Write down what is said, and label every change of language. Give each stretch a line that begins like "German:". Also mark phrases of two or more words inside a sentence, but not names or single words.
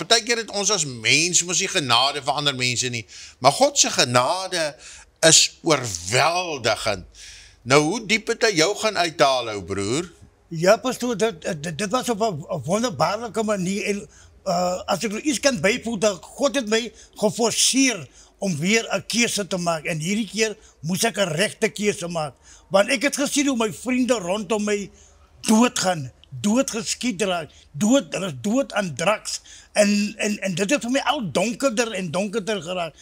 Afrikaans: Partykeer het ons as mens mos nie genade vir ander mense nie, maar God se genade is oorweldigend. Nou, hoe diep het hy jou gaan uithaal, ou broer? Ja, pastoor, dit was op 'n wonderbaarlike manier, en as ek iets kan
Dutch: bijvoegen, dat God het mij geforceerd om weer een keuze te maken. En hierdie keer moest ik een rechte keuze maken. Want ik heb gezien hoe mijn vrienden rondom mij doodgaan,
Afrikaans: doodgeskiet raak,
Dutch: dood aan drugs. En dit heeft voor mij al donkerder en donkerder geraakt.